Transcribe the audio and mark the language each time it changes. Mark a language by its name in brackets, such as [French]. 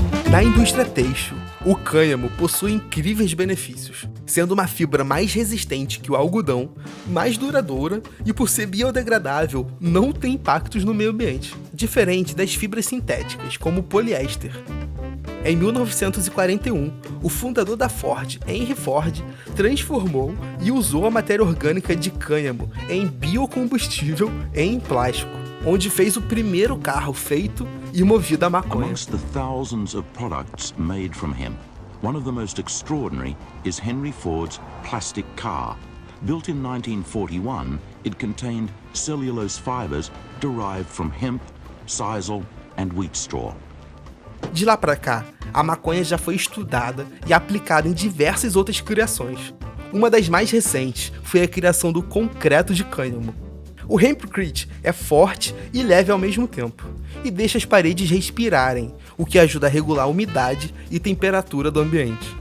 [Portuguese] Na indústria têxtil, o cânhamo possui incríveis benefícios, sendo uma fibra mais resistente que o algodão, mais duradoura e, por ser biodegradável, não tem impactos no meio ambiente, diferente das fibras sintéticas, como o poliéster. Em 1941, o fundador da Ford, Henry Ford, transformou e usou a matéria orgânica de cânhamo em biocombustível em plástico, onde fez o primeiro carro feito e movido a maconha. [English] Amongst the thousands of products made from hemp, one of the most extraordinary is Henry Ford's plastic car. Built in 1941, it contained cellulose fibers derived from hemp, sisal, and wheat straw. [Portuguese] De lá pra cá, a maconha já foi estudada e aplicada em diversas outras criações. Uma das mais recentes foi a criação do concreto de cânhamo. O hempcrete é forte e leve ao mesmo tempo, e deixa as paredes respirarem, o que ajuda a regular a umidade e temperatura do ambiente.